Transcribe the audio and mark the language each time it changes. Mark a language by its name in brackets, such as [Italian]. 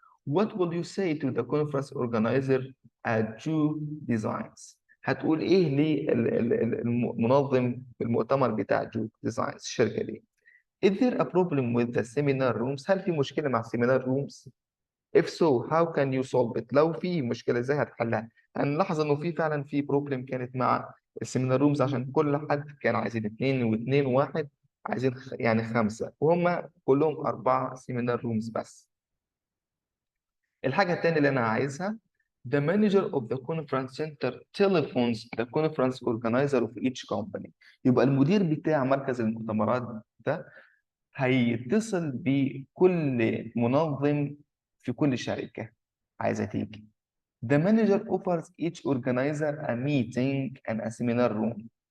[English] What will you say to the conference organizer at Jew Designs؟ [Arabic] هتقول ايه للمنظم المؤتمر بتاع جو ديزاينز الشركه دي؟ [English] Is there a problem with the seminar rooms؟ [Arabic] هل في مشكله مع seminar rooms؟ [English] If so, how can you solve it؟ [Arabic] لو في مشكله ازاي هتحلها؟ هنلاحظ انه في فعلا في بروبلم كانت مع السيمينار رومز، عشان كل حد كان عايزين 2 و2 و1 عايزين يعني 5، وهم كلهم 4 سيمينار رومز بس. الحاجة التانية اللي أنا عايزها [English] the manager of the conference center telephones the conference organizer of each company. [Arabic] يبقى المدير بتاع مركز المؤتمرات ده هيتصل بكل منظم في كل شركة عايزة تيجي. [English] The manager offers each organizer a meeting and a seminar room.